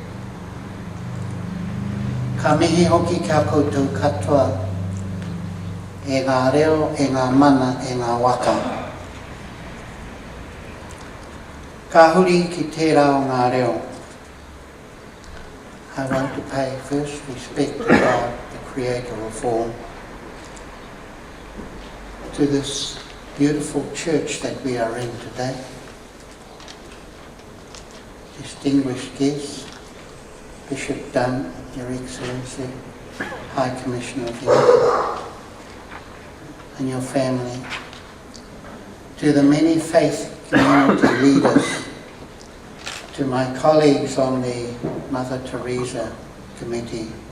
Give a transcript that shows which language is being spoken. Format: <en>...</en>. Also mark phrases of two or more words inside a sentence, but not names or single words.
<mi>Ka mihi hoki kia koutou katoa, e ngā reo, e ngā mana, e ngā waka. Ka huri ki te rao ngā reo.</mi> <en>I want to pay first respect to God, the Creator of all, to this beautiful church that we are in today, distinguished guests, Bishop Dunn, Your Excellency, High Commissioner of India, and your family, to the many faith community leaders, to my colleagues on the Mother Teresa Committee.</en>